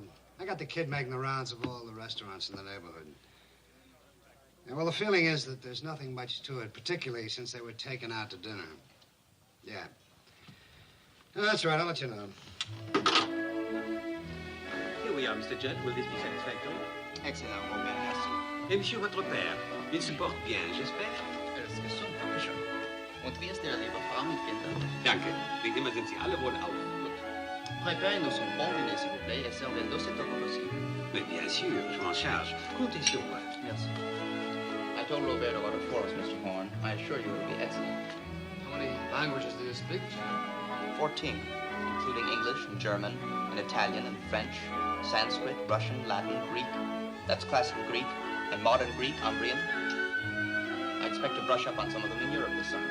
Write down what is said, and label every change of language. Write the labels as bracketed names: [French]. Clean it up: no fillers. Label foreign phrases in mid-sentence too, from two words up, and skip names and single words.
[English] I got the kid making the rounds of all the restaurants in the neighborhood. Yeah, well, the feeling is that there's nothing much to it, particularly since they were taken out to dinner. Yeah. No, that's right. I'll let you know. Here we are, Mr. Judd. Will this be satisfactory? Excellent, [French] mon père, merci. Et monsieur, votre père, il se porte bien, j'espère? [German] Es gesund, dankeschön. Und wie ist Ihre liebe Frau mit Kindern? Danke. Wie immer sind Sie alle wohl auf. [French] Préparez-nous un bon dîner, s'il vous plaît, et servez-nous aussitôt que possible. Mais bien sûr, je m'en charge. Comptez sur moi. Merci. [English] I told Robert to order for us, Mr. Horn. I assure you it will be excellent. How many languages do you speak, John? 14, including English and German and Italian and French, Sanskrit, Russian, Latin, Greek. That's classical Greek and modern Greek, Umbrian. I expect to brush up on some of them in Europe this summer.